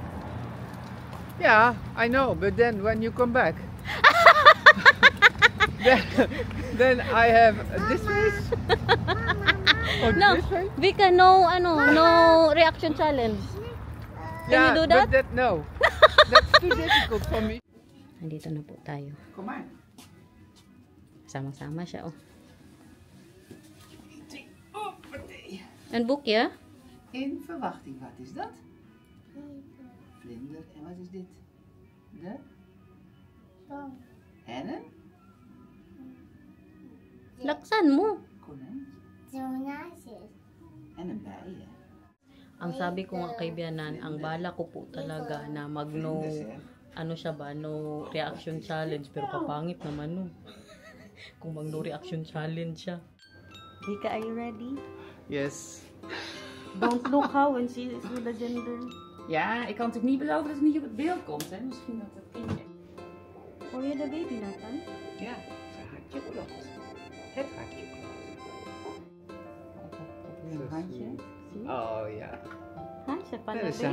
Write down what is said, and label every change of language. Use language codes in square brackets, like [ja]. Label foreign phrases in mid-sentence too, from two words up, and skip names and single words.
[en] Yeah, I know, but then when you come back, then I have this face. Or No, this face. Vika, no reaction challenge. Yeah, you do that? but no. That's too difficult for me. [tl] Nandito na po tayo. [nl] Kom maar. [tl] Sama-sama siya, oh. [nl] Hoppatee. Een boekje? In verwachting, wat is dat? Vlinder, en wat is dit? De? En een? [tl] Laksan mo. [nl] Konijntje. En een bij, hè? [tl] Ang sabi ko nga kay Bianan, ang bala ko po talaga na mag-no, ano siya ba, [en] no reaction challenge. [tl] Pero kapangit naman no. Kung mag- [en] no reaction challenge [tl] siya. [en] Vika, are you ready? Yes. Don't look how when she is with the gender. [nl] Ja, ik kan natuurlijk niet beloven dat het niet op het beeld komt. Hè? Misschien dat het kindje... Hoor je de baby, Nathan? Ja, zijn hartje klopt. Het hartje klopt. Een handje. Zie je? Oh ja. Handje van Dat de is een